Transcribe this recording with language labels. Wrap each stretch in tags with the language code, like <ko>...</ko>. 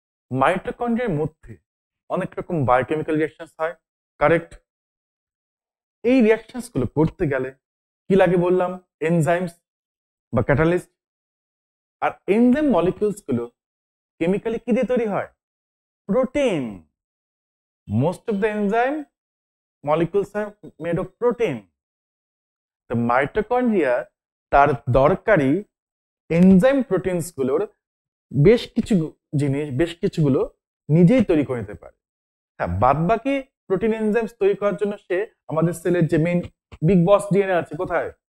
<bn>মাইটোকন্ড্রিয়ার মধ্যে অনেক রকম বায়োকেমিক্যাল রিঅ্যাকশনস হয়, কারেক্ট? এই রিঅ্যাকশনস গুলো করতে গেলে কি লাগে বললাম? এনজাইমস বা ক্যাটালিস্ট। আর এনজাইম মলিকিউলস গুলো কেমিক্যালি কি দিয়ে তৈরি হয়? Protein. Most of the enzyme</bn> <en>molecules are made of protein. The mitochondria</en> <bn>তার দরকারি এনজাইম প্রোটিনস গুলোর বেশ কিছু জিনিস, বেশ কিছুগুলো নিজেই তৈরি করে নিতে পারে। হ্যাঁ, বাদ বাকি প্রোটিন এনজাইমস তৈরি করার জন্য সে আমাদের সেলের যে মেইন বিগ বস ডিএনএ আছে কোথায়?</bn>